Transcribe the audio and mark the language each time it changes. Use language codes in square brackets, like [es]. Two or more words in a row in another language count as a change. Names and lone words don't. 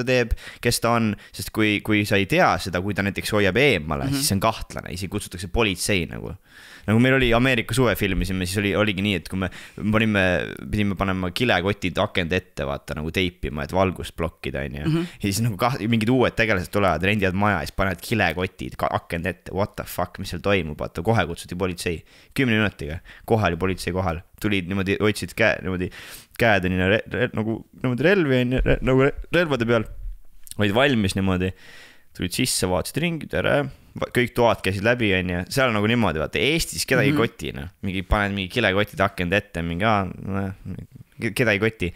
[et] ta teeb, kes ta on, sest kui sa ei tea seda, kui ta näiteks hoiab eemale, siis see on kahtlane, isegi kutsutakse politsei nagu meil oli Ameerika suvefilmisime, siis oligi nii, et kui me pidime panema kilekotid akend ette, vaata, nagu teipima, et valgust blokkida, ja siis nagu mingid uued tegelased tulevad, rendivad maja, siis panevad kilekotid akend ette, [en] what the fuck, [et] mis seal toimub, vaata, kohe kutsuti politsei, 10 minutiga, kohe oli politsei kohal, tulid niimoodi, hoidsid käed nagu relvi, nagu relvade peal, olid valmis niimoodi, tulid sisse, vaatasid ringi, tere, kõik toad käisid läbi, seal on nagu niimoodi, vaata, Eestis keda ei koti, paned mingi kilekotid akend ette, keda ei koti.